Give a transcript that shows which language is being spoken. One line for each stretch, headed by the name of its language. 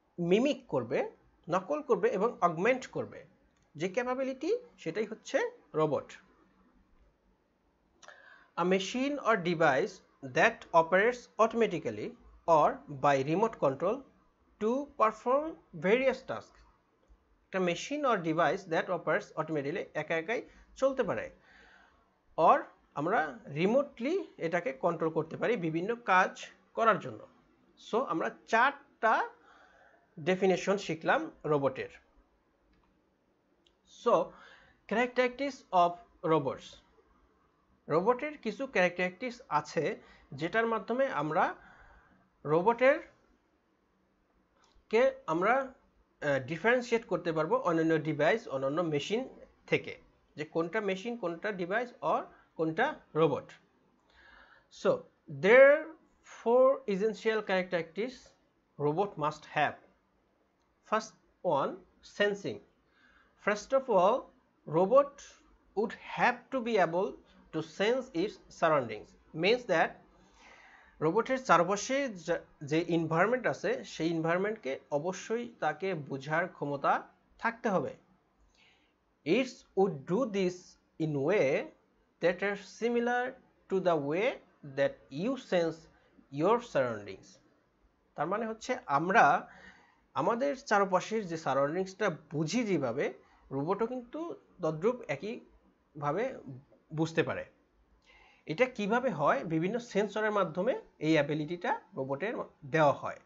Bangla: Mimic করবে, নকল করবে এবং অগমেন্ট করবে। যে ক্যাপাবিলিটি সেটাই হচ্ছে robot.
English: A machine or device that operates automatically or by remote control to perform various tasks. একটা machine or device that operates automatically
Bangla: একা একাই চলতে পারে,
English: or
Bangla: আমরা রিমোটলি এটাকে কন্ট্রোল করতে পারি বিভিন্ন কাজ করার জন্য। সো আমরা 4টা ডেফিনেশন শিখলাম রোবটের। So characteristics of robots. রোবটের কিছু ক্যারেক্টারিস্টিক্স আছে যেটার মাধ্যমে আমরা রোবটের কে আমরা ডিফারেন্সিয়েট করতে পারবো অন্যান্য ডিভাইস অন্যান্য মেশিন থেকে, যে কোনটা মেশিন কোনটা ডিভাইস অর কোনটা robot.
English: So there are 4 essential characteristics robot must have. First one, sensing. First of all, robot would have to be able to sense its surroundings. Means that
Bangla: রোবটের চারপাশে যে environment আছে সেই এনভায়রনমেন্টকে অবশ্যই তাকে বোঝার ক্ষমতা থাকতে হবে।
English: It would do this in way that are similar to the way that you sense your surroundings.
Bangla: তার মানে হচ্ছে আমরা আমাদের চারপাশের যে সারাউন্ডিংসটা বুঝি যেভাবে, রোবটও কিন্তু তদ্রূপ একইভাবে বুঝতে পারে। এটা কিভাবে হয়? বিভিন্ন সেন্সরের মাধ্যমে এই অ্যাবিলিটিটা রোবটের দেওয়া হয়।